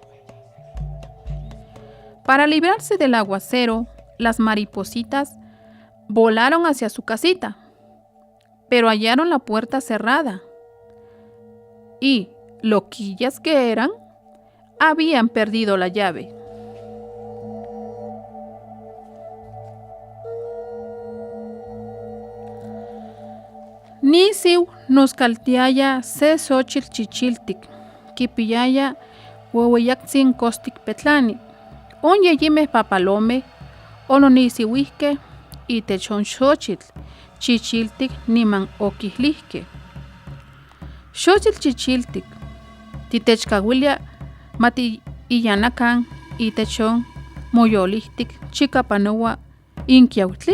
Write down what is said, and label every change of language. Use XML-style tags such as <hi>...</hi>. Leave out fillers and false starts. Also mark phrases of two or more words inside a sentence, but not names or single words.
<es>Para librarse del aguacero, las maripositas volaron hacia su casita, pero hallaron la puerta cerrada y, loquillas que eran, habían perdido la llave.</es> <nhn>Nisiu nos caltiaya se xochitl chichiltik, kipiyaya huehueyaktzin kostik petlani, on yeyimeh papalome, ononisiuihke, itech on xochitl chichiltik niman okihlihke. Xochitl chichiltik, titechkawilia mati iyanakan itech on moyolihtik chikapanowa inkiautli.</nhn>